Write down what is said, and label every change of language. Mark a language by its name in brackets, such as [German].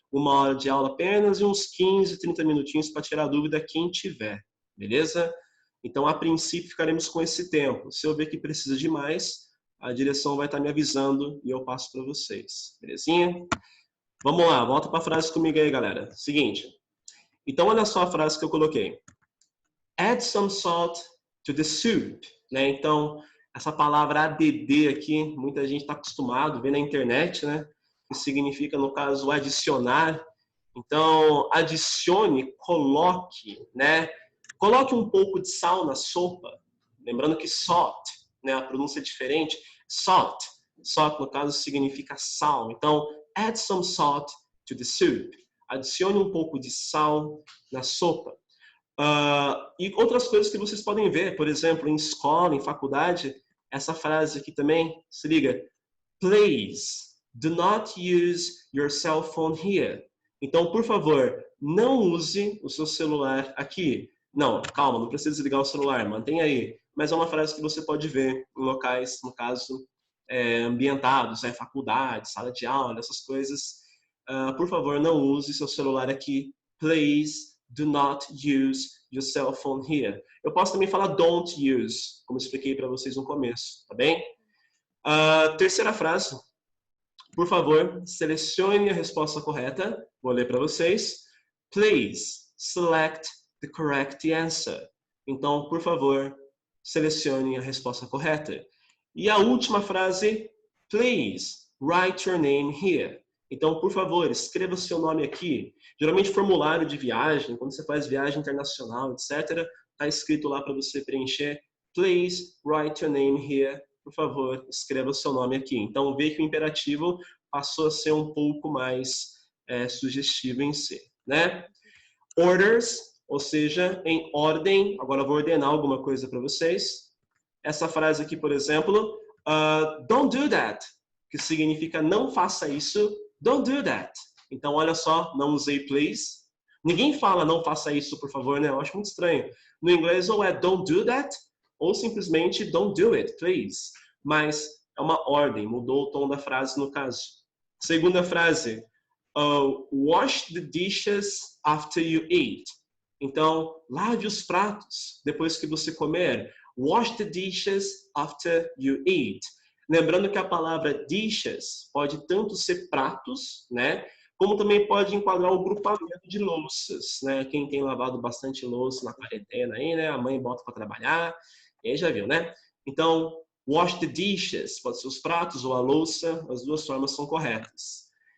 [Portuguese] 1 hora de aula apenas e uns 15, 30 minutinhos para tirar dúvida quem tiver, beleza? Então, a princípio, ficaremos com esse tempo. Se eu ver que precisa de mais, a direção vai estar me avisando e eu passo para vocês, belezinha? Vamos lá, volta para a frase comigo aí, galera. Seguinte. Então, olha só a frase que eu coloquei. [English] Add some salt to the soup. [Portuguese] Né? Então, essa palavra add aqui, muita gente está acostumado a ver na internet, né? Que significa, no caso, adicionar. Então, adicione, coloque, né? Coloque um pouco de sal na sopa. Lembrando que salt, né? A pronúncia é diferente. Salt, no caso, significa sal. [English] Então, add some salt to the soup. [Portuguese] Adicione um pouco de sal na sopa. E outras coisas que vocês podem ver, por exemplo, em escola, em faculdade, essa frase aqui também, se liga. [English] Please, do not use your cell phone here. [Portuguese] Então, por favor, não use o seu celular aqui. Não, calma, não precisa desligar o celular, mantenha aí. Mas é uma frase que você pode ver em locais, no caso, ambientados, faculdade, sala de aula, essas coisas. Por favor, não use seu celular aqui. [English] Please, do not use your cell phone here. [Portuguese] Eu posso também falar don't use, como expliquei para vocês no começo, tá bem? Terceira frase. Por favor, selecione a resposta correta. Vou ler para vocês. [English] Please select the correct answer. [Portuguese] Então, por favor, selecione a resposta correta. E a última frase, [English] please write your name here. [Portuguese] Então, por favor, escreva seu nome aqui. Geralmente, formulário de viagem, quando você faz viagem internacional, etc., está escrito lá para você preencher. [English] Please write your name here. [Portuguese] Por favor, escreva o seu nome aqui. Então, vê que o imperativo passou a ser um pouco mais sugestivo em si, né? Orders, ou seja, em ordem. Agora eu vou ordenar alguma coisa para vocês. Essa frase aqui, por exemplo, [English] don't do that, [Portuguese] que significa não faça isso. [English] Don't do that. [Portuguese] Então, olha só, não usei please. Ninguém fala não faça isso, por favor, né? Eu acho muito estranho. No inglês, ou é [English] don't do that, [Portuguese] ou simplesmente [English] don't do it, please. [Portuguese] Mas é uma ordem, mudou o tom da frase no caso. Segunda frase, [English] wash the dishes after you eat. [Portuguese] Então, lave os pratos depois que você comer. [English] Wash the dishes after you eat. [Portuguese] Lembrando que a palavra dishes pode tanto ser pratos, né? Como também pode enquadrar o grupamento de louças, né? Quem tem lavado bastante louça na quarentena aí, né? A mãe bota para trabalhar, e aí já viu, né? Então, [English] wash the dishes, [Portuguese] pode ser os pratos ou a louça, as duas formas são corretas.